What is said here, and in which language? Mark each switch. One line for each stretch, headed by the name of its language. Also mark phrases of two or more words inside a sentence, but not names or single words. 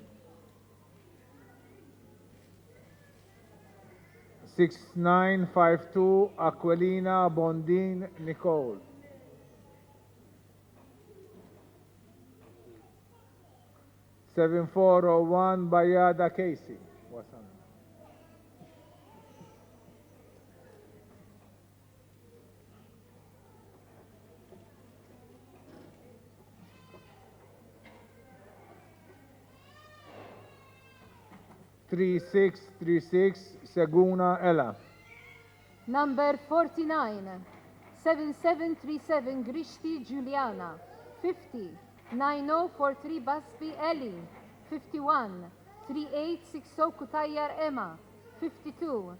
English: 6952 Aquilina Bondin Nicole. 7401 Bayada Casey. What's on? Three six Seguna Ella. Number 49, 7737 Grishti Giuliana, 50. 9043 Basbi Eli, 51. 3860 Kutayar Emma, 52.